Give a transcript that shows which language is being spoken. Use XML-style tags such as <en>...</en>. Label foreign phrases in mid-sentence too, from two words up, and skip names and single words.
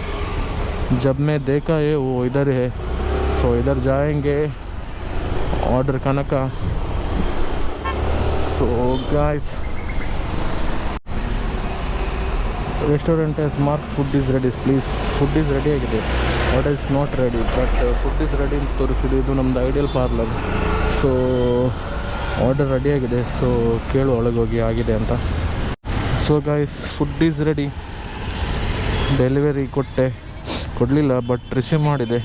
<hi>जब मैं देखा है वो इधर है. सो इधर जाएंगे ऑर्डर करने का.</hi> <en>so guys,</en> <hi>रेस्टोरेंट है</hi> <en>smart food is ready. please food is ready ಆಗಿದೆ. order is not ready, but food is ready</en> <kn>ಅಂತ ತೋರಿಸ್ತಿದೆ. ಇದು ನಮ್ಮದು ಐಡಿಯಲ್ ಪಾರ್ಲರ್. ಸೊ ಆರ್ಡರ್ ರೆಡಿಯಾಗಿದೆ. ಸೊ ಕೇಳು ಒಳಗೆ ಹೋಗಿ ಆಗಿದೆ ಅಂತ.</kn> <en>so guys, food is ready.</en> <kn>ಡೆಲಿವರಿ ಕೊಡಲಿಲ್ಲ,</kn> <en>but receive</en> <kn>ಮಾಡಿದೆ.</kn>